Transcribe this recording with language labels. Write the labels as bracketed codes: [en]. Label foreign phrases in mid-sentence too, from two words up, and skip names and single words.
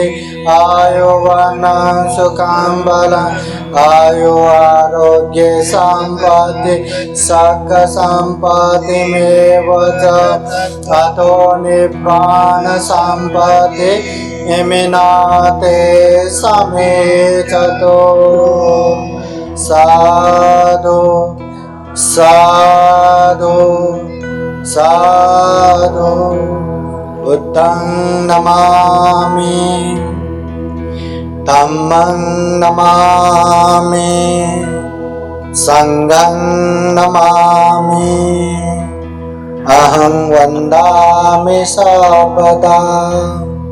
[pi] आयुवनं सुखं बलं आयु आरोग्य सम्पत्ति सकल सम्पत्तिमेव च अतो निब्बाण सम्पत्ति इमिनाते समेचतो साधु साधु साधु। बुद्धं नमामि धम्मं नमामि संघं नमामि अहं वन्दामि सर्वदा।